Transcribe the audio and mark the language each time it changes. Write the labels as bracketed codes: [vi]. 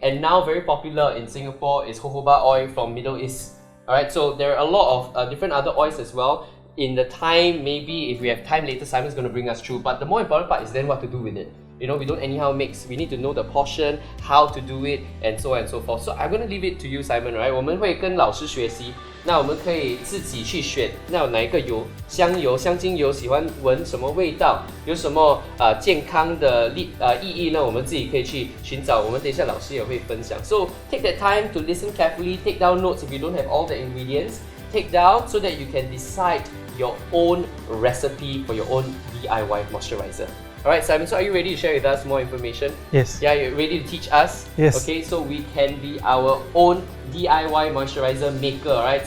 [en] And now very popular in Singapore is jojoba oil from Middle East. Alright, so there are a lot of different other oils as well. In the time, maybe if we have time later, Simon's going to bring us through. But the more important part is then what to do with it. You know, we don't anyhow mix. We need to know the portion, how to do it, and so on and so forth. So I'm going to leave it to you, Simon, right? [zh] 我们会跟老师学习，那我们可以自己去选，那有哪一个油？香油、香精油，喜欢闻什么味道？有什么健康的意义呢？我们自己可以去寻找。我们等一下老师也会分享。 [en] So take that time to listen carefully, take down notes if you don't have all the ingredients. Take down so that you can decide your own recipe for your own DIY moisturizer. Alright, Simon, so are you ready to share with us more information? Yes. Yeah, you're ready to teach us? Yes. Okay, so we can be our own DIY moisturizer maker, right?